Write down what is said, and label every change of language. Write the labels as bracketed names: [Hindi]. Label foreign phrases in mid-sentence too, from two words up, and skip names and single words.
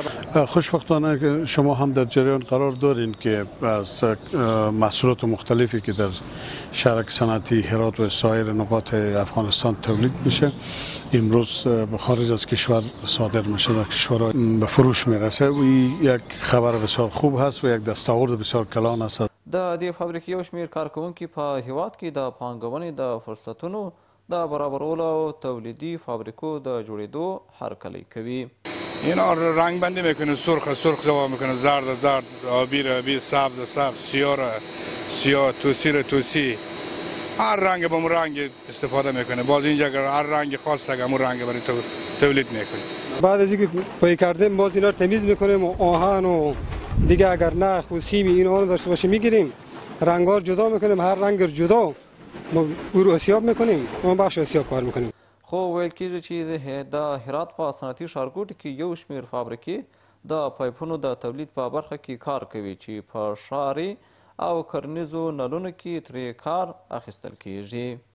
[Persian] خوشبختانه که شما هم در جریان قرار دارین که از محصولات مختلفی که در شهرک صنعتی هرات و سایر نقاط افغانستان تولید میشه امروز به خارج از کشور صادر میشه، در کشورها به فروش میرسه و یک خبر بسیار خوب هست و یک دستاورد بسیار کلان است. [Pashto] د دې فابریکې یو شمېر کارکوونکي په هیواد کې د پانګونې د فرصتونو د برابرولو او تولیدي فابریکو د جوړېدو هرکلی کوي. [Persian] اینا رنگ بندی میکنه، سرخ جواب میکنه، زرد آبی سبز سیاه توسی هر رنگ با اون رنگ استفاده میکنه. باز اینجا هر رنگ خاص همون رنگ برای تولید میکنه. بعد از اینکه پای کردیم باز اینا رو تمیز میکنیم و آهن و دیگه اگر نخ و سیم اینا رو داشته باشه میگیریم، رنگا رو جدا میکنیم، هر رنگ جدا ما او رو حساب میکنیم، ما بخش حساب کار میکنیم. [Pashto] خو ویل کېږي چې د هرات په صنعتي ښارګوټي کې یو شمېر فابریکې د پایپونو د تولید په برخه کې کار کوي چې په ښاري او کرنیزو نلونو کې ترې کار اخیستل کېږي.